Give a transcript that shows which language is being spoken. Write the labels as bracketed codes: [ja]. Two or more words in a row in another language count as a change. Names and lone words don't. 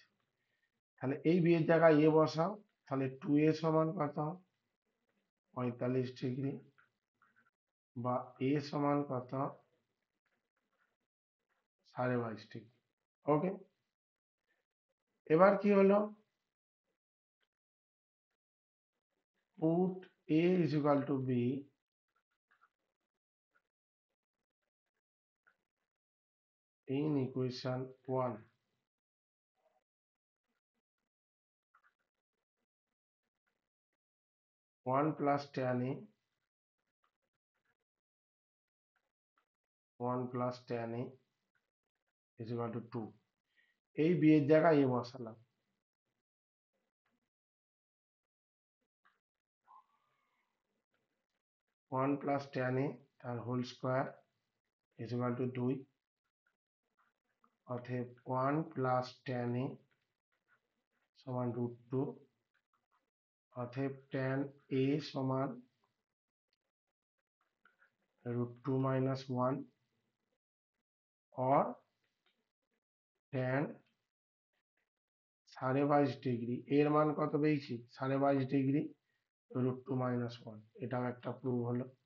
[bn] তাহলে এই বি এর জায়গায় এ বসাও, তাহলে 2a সমান কত, 45 ডিগ্রি, বা এ সমান কত, 22.5 ডিগ্রি। ওকে, এবার কি হলো, [en] পুট a is equal to b in equation 1. One plus tan a, 1 plus tan a is equal to 2. [bn] এই b এর জায়গায় a বসালাম, [en] 1 plus tan a [bn] তার [en] whole square is equal to 2, [bn] অতএব [en] 1 plus tan a [bn] সমান √2, অতএব [en] tan a [bn] সমান [en] √2 minus 1, [bn] or [en] tan 22.5 degree, [bn] এর মান কত পেয়েছি, 22.5 ডিগ্রি, [en] √2 minus 1, [bn] এটাও একটা প্রুভ হলো।